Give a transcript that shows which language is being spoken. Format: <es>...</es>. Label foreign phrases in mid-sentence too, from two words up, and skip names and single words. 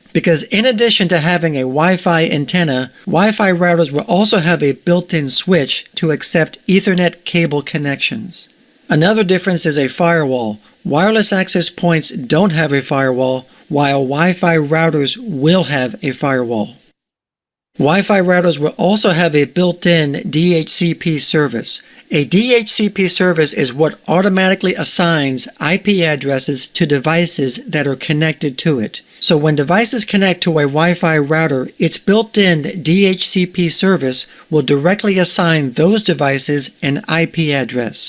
<en>Because in addition to having a Wi-Fi antenna, Wi-Fi routers will also have a built-in switch to accept Ethernet cable connections. Another difference is a firewall. Wireless access points don't have a firewall, while Wi-Fi routers will have a firewall. Wi-Fi routers will also have a built-in DHCP service. A DHCP service is what automatically assigns IP addresses to devices that are connected to it. So when devices connect to a Wi-Fi router, its built-in DHCP service will directly assign those devices an IP address.</en>